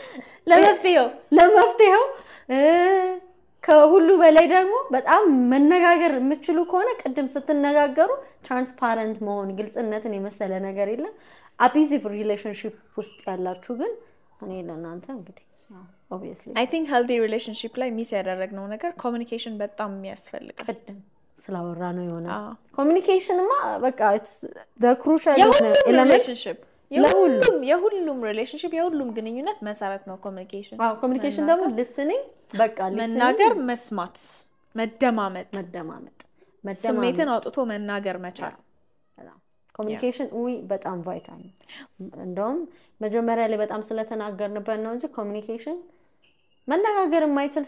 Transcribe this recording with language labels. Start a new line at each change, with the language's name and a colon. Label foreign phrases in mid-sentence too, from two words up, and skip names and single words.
Amharic: ለመፍትሄው ከሁሉ በላይ ደግሞ በጣም መነጋገር የምትችሉ ከሆነ ቅድም ስትነጋገሩ ትራንስፓረንት መሆን ግልጽነትን የመሰለ ነገር የለም
English: abusive relationship
Amharic: ውስጥ ያላችሁ ግን እኔ ለናንተ እንግዲህ obviously
English: I think healthy relationship
Amharic: ላይ ሚስ ያደረግነው ነገር communication በጣም የሚያስፈልጋል ቅድም ስላወራ ነው ይሆናል communicationማ በቃ
English: it's the crucial relationship የሁሉም relationship
Amharic: የሁሉም ግንኙነት መሰረት ነው communication
English: communication
Amharic: ደግሞ
English: listening
Amharic: በቃ መናገር መስማት መደማመጥ ስሜትን አውጥቶ መናገር መቻል communication በጣም ቫይታል ነው እንደውም መጀመሪያ ላይ በጣም ስለተናገርንበት ነው እንጂ communication መነጋገር የማይችል